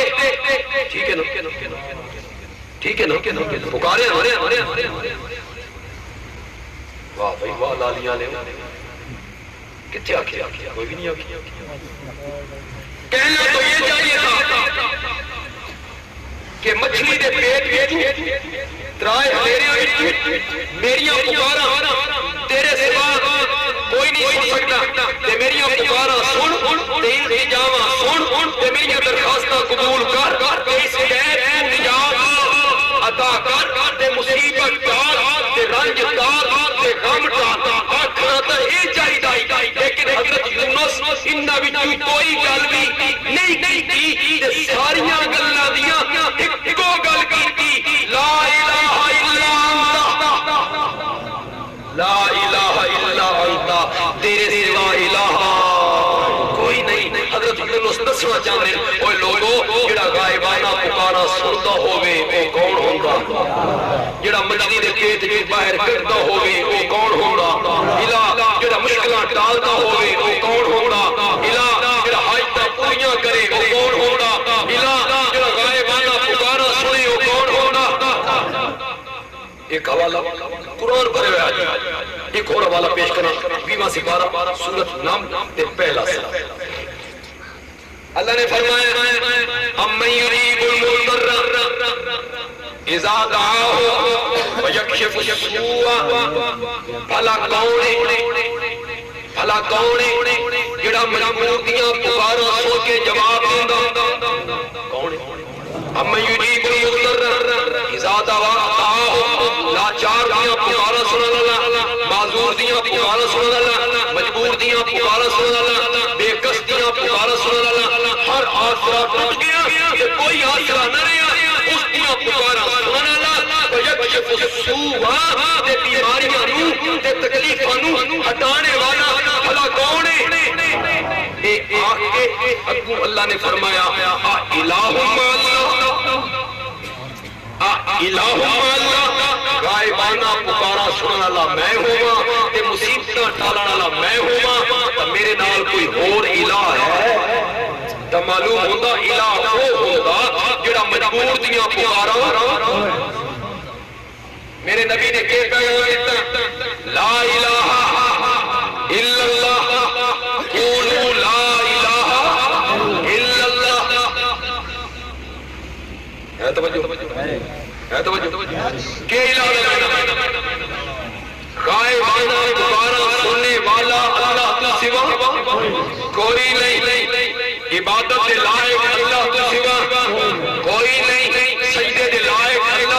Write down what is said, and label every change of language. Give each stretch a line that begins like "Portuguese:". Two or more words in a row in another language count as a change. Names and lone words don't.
Punjabi: ٹھیک ہے نا، ٹھیک ہے نا، پکارے ہمارے واہ بھائی واہ، لالیاں نے کتنے آکھیا؟ کوئی بھی نہیں آکھیا۔ کہنا تو یہ چاہیے تھا کہ مچھلی دے پیٹ ترائے ہلیریاں میریاں پکارا تیرے سوا کوئی نہیں سن سکتا، تے میریاں پکارا سن تے التجاواں سن تے میریاں درخواستاں قبول کر تے اس غیر نجات عطا کر تے مصیبت ٹال تے رنج ٹال تے غم ٹال۔ آکھنا تو یہ چاہیے، لیکن حضرت یونس انہاں وچوں کوئی گل بھی نہیں کی تے ساریاں گلاں دیاں اکو گل کی،
Arabic: لا الہ الا انت، لا الہ الا انت،
Punjabi: تیرے سوا الہ کوئی نہیں۔ حضرت یونس دسنا چاہتے ہیں اوے لوگو جڑا غائبانہ پکارا سندا ہوے او کون ہوندا؟ جڑا مچھلی دے پیٹ وچ باہر کڈدا ہوے او کون ہوندا؟ الہ جڑا مشکلاں ٹالدا ہوے او کون ہوندا؟ الہ جڑا حاجتاں پوریاں کرے او کون ہوندا؟ الہ جڑا غائبانہ پکارا سنے او کون ہوندا؟ ایک حوالہ قرآن پڑھے ہوئے آج، ایک اور حوالہ پیش کرنا 20واں سپارہ سورۃ نمل تے پہلا سورہ۔ اللہ نے فرمایا
Arabic: اَمَّن يُجِيبُ الْمُضْطَرَّ اِذَا دَعَاهُ وَيَكْشِفُ السُّوءَ،
Punjabi: بھلا کون ہے جڑا مجبور دیاں پکاراں سن کے جواب دیندا؟ کون ہے؟
Arabic: اَمَّن يُجِيبُ الْمُضْطَرَّ اِذَا دَعَاهُ،
Punjabi: لاچار دیاں پکاراں سنن والا، معذور دیاں پکاراں سنن والا، مجبور دیاں پکاراں سنن والا، بے کس دیاں پکاراں سنن والا، ہر آسرا ٹوٹ گیا کہ کوئی آسرا نہ رہا، اس دیاں پکاراں سنن والا،
Arabic: وَيَكْشِفُ السُّوءَ،
Punjabi: تے بیماریاں نوں تے تکلیفاں نوں ہٹانے والا بھلا کون ہے؟ اے آکھ کے اگوں اللہ نے فرمایا
Arabic: الہ مع اللہ،
Punjabi: غائبانہ پکارا سنن والا میں ہواں تے مصیبتاں ٹالن والا میں ہواں، تے میرے نال کوئی اور الہ ہے؟ تے معلوم ہوندا الہ وہ ہوندا جڑا مجبور دیاں پکاراں۔ میرے نبی نے کہ پیغام دیتا
Arabic: لا الہ الا اللہ، قولوا لا الہ الا اللہ۔
Urdu: ہے توجہ کہ الہ غائبانہ پکارا سننے والا اللہ کے سوا کوئی نہیں، عبادت کے لائق اللہ کے سوا کوئی نہیں، سجدے کے لائق اللہ